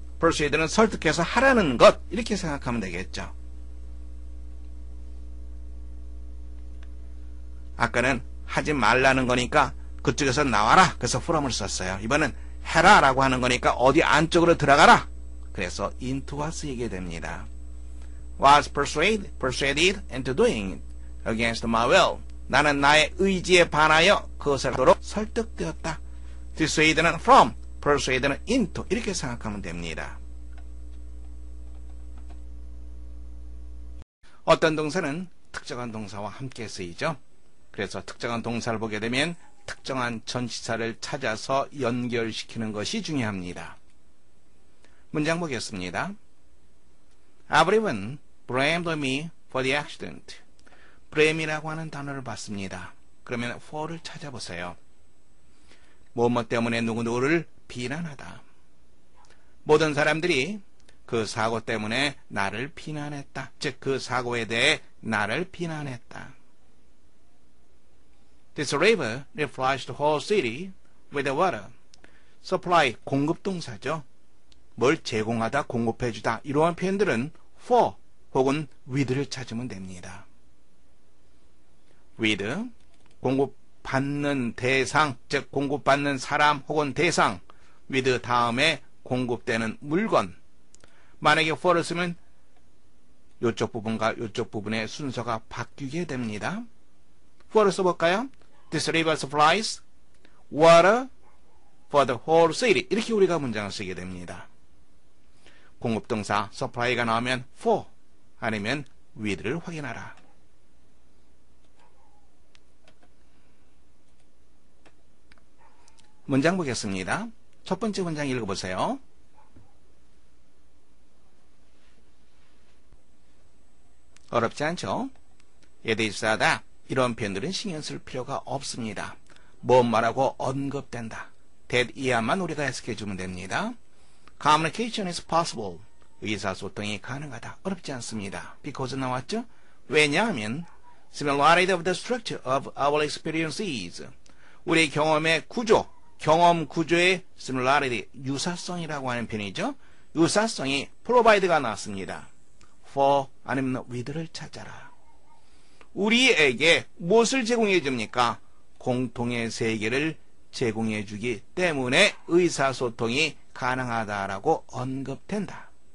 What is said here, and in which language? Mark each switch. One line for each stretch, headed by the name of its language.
Korean: persuade는 설득해서 하라는 것, 이렇게 생각하면 되겠죠. 아까는 하지 말라는 거니까 그쪽에서 나와라. 그래서 from을 썼어요. 이번엔 해라 라고 하는 거니까 어디 안쪽으로 들어가라. 그래서 into가 쓰이게 됩니다.
English: was persuaded into doing it against my will.
Korean: 나는 나의 의지에 반하여 그것을 하도록 설득되었다. dissuade는 from, persuade는 into, 이렇게 생각하면 됩니다. 어떤 동사는 특정한 동사와 함께 쓰이죠. 그래서 특정한 동사를 보게 되면 특정한 전치사를 찾아서 연결시키는 것이 중요합니다. 문장 보겠습니다.
English: Everyone blamed me for the accident.
Korean: blame이라고 하는 단어를 봤습니다. 그러면 for를 찾아보세요. 뭐뭐 때문에 누구누구를 비난하다. 모든 사람들이 그 사고 때문에 나를 비난했다. 즉 그 사고에 대해 나를 비난했다.
English: This river refreshed the whole city with the water.
Korean: supply, 공급 동사죠. 뭘 제공하다, 공급해주다 이러한 표현들은 for 혹은 with를 찾으면 됩니다. with, 공급받는 대상, 즉 공급받는 사람 혹은 대상, with 다음에 공급되는 물건. 만약에 for를 쓰면 이쪽 부분과 이쪽 부분의 순서가 바뀌게 됩니다. for를 써볼까요?
English: This river supplies water for the whole city.
Korean: 이렇게 우리가 문장을 쓰게 됩니다. 공급동사 supply가 나오면 for 아니면 with를 확인하라. 문장 보겠습니다. 첫 번째 문장 읽어보세요. 어렵지 않죠? 예대입사하다. 이런 표현들은 신경 쓸 필요가 없습니다. 뭔 말하고 언급된다. that이야만 우리가 해석해주면 됩니다.
English: Communication is possible.
Korean: 의사소통이 가능하다. 어렵지 않습니다. because 나왔죠?
English: 왜냐하면 similarity of the structure of our experiences.
Korean: 우리의 경험의 구조, 경험 구조의 similarity, 유사성이라고 하는 표현이죠. 유사성이 provide가 나왔습니다. for 아니면 with를 찾아라. 우리에게 무엇을 제공해 줍니까? 공통의 세계를 제공해 주기 때문에 의사소통이 가능하다라고 언급된다.